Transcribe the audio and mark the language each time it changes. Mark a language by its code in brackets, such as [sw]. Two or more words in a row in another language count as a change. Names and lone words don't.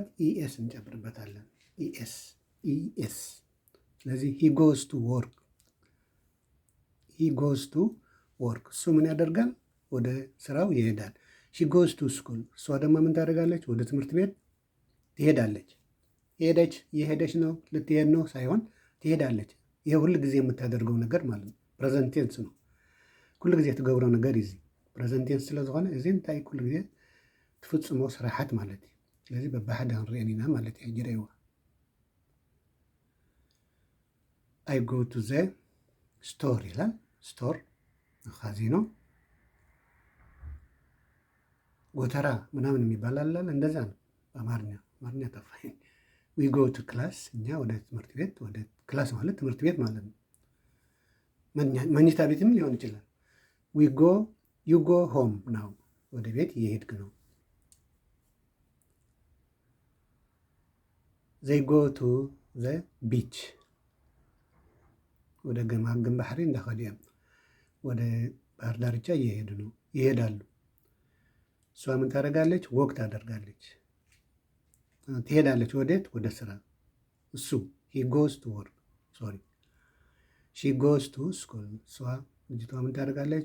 [am] ኢኤስ እንጨምርበታለን። ኢኤስ። ስለዚህ [en] he goes to work። [am] እሱ ምን ያደርጋል? ወደ ስራው ይሄዳል። [en] she goes to school። [am] እሷ ደግሞ ምን ታደርጋለች? ወደ ትምህርት ቤት ትሄዳለች። የሄደች ነው፣ ልትሄድ ነው ሳይሆን ትሄዳለች። ይሄ ሁል ጊዜ የምታደርገው ነገር ማለት ነው። [en] present tense [am] ነው። [ti] ኩሉ ግዜ ትገብሮ ነገር እዚ [en] present tense [ti] ስለዝኾነ እዚ እንታይ ኩሉ ግዜ ትፍፅሞ ስራሓት ማለት እዩ። ስለዚ በባሕደ ክንሪአን ኢና ማለት እዩ። [am] ጅረይዋ [en] I go to the store [am] ይላል። ስቶር ካዚኖ፣ ጎተራ ምናምን የሚባል አለ። እንደዛ ነው በአማርኛ ጠፋኝ። [en] we go to class፣ [am] እኛ ወደ ትምህርት ቤት። ወደ ክላስ ማለት ትምህርት ቤት ማለት ነው። መኝታ ቤትም ሊሆን ይችላል። [en] you go home [am] ነው፣ ወደ ቤት እየሄድክ ነው። [en] they go to the beach፣ [am] ወደ [ti] ገማግም ባሕሪ እንዳኸዱ እዮም። [am] ወደ ባህር ዳርቻ እየሄዱ ነው፣ ይሄዳሉ። እሷ ምን ታደርጋለች? ወክ ታደርጋለች፣ ትሄዳለች። ወዴት? ወደ ስራ። እሱ [en] he goes to work፣ sorry she goes to school። [am] እሷ ልጅቷ ምን ታደርጋለች?